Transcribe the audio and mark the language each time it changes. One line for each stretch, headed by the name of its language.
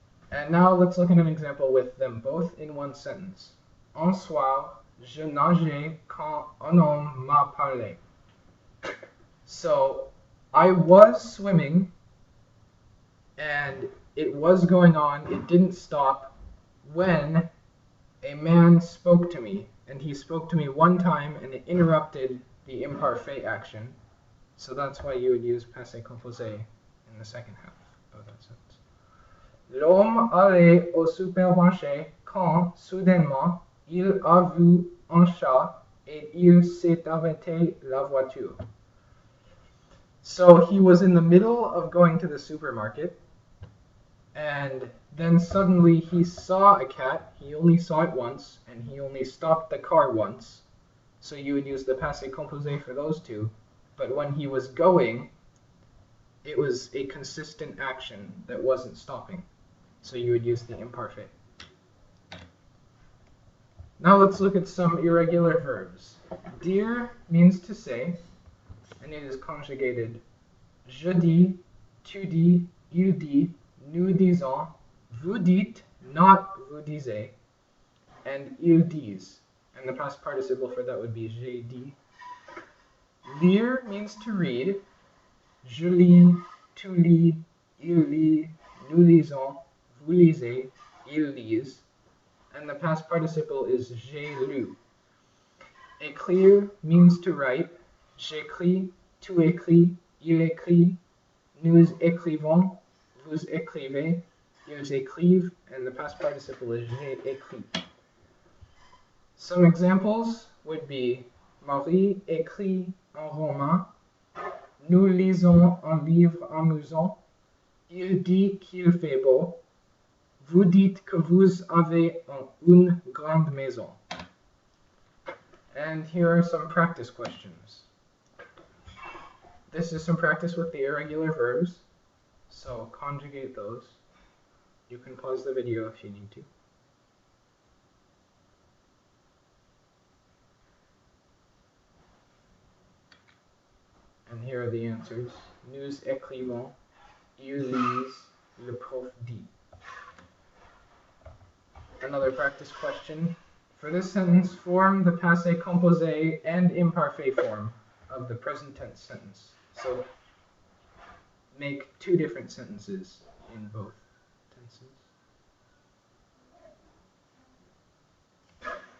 English: And now let's look at an example with them both in one sentence.
French: Un soir, je nageais quand un homme m'a parlé.
English: So I was swimming, and it was going on, it didn't stop, when a man spoke to me. And he spoke to me one time, and it interrupted the imparfait action. So that's why you would use passé composé in the second half of that sentence.
French: L'homme allait au supermarché quand, soudainement, il a vu un chat et il s'est arrêté la voiture.
English: So he was in the middle of going to the supermarket, and then suddenly he saw a cat. He only saw it once, and he only stopped the car once. So you would use the passé composé for those two. But when he was going, it was a consistent action that wasn't stopping. So you would use the imparfait. Now let's look at some irregular verbs. Dire means to say, and it is conjugated
French: je dis, tu dis, il dit, nous disons, vous dites, not vous disiez, and ils disent.
English: And the past participle for that would be
French: j'ai dit.
English: Lire means to read.
French: Je lis, tu lis, il lit, nous lisons, vous lisez, ils lisent.
English: And the past participle is
French: j'ai lu.
English: Écrire means to write.
French: J'écris, tu écris, il écrit, nous écrivons, vous écrivez, ils écrivent,
English: and the past participle is
French: j'ai écrit.
English: Some examples would be
French: Marie écrit un roman, nous lisons un livre amusant, il dit qu'il fait beau, vous dites que vous avez une grande maison.
English: And here are some practice questions. This is some practice with the irregular verbs, so conjugate those. You can pause the video if you need to. And here are the answers.
French: Nous écrivons, ils lisent, le prof dit.
English: Another practice question. For this sentence, form the passé composé and imparfait form of the present tense sentence. So make two different sentences in both tenses.